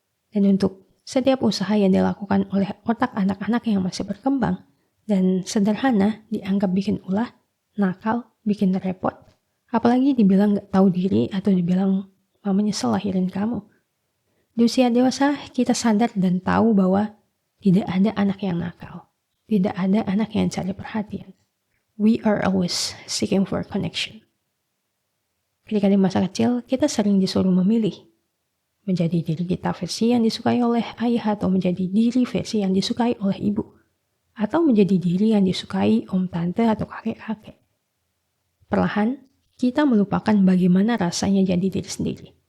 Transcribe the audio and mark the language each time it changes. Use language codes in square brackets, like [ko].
[id] Dan untuk setiap usaha yang dilakukan oleh otak anak-anak yang masih berkembang dan sederhana dianggap bikin ulah, nakal, bikin repot, apalagi dibilang gak tahu diri atau dibilang mama nyesel lahirin kamu. Di usia dewasa, kita sadar dan tahu bahwa tidak ada anak yang nakal. Tidak ada anak yang cari perhatian. [en] We are always seeking for connection. [id] Ketika di masa kecil, kita sering disuruh memilih. Menjadi diri kita versi yang disukai oleh ayah atau menjadi diri versi yang disukai oleh ibu. atau menjadi diri yang disukai om tante atau kakek-kakek. Perlahan, kita melupakan bagaimana rasanya jadi diri sendiri.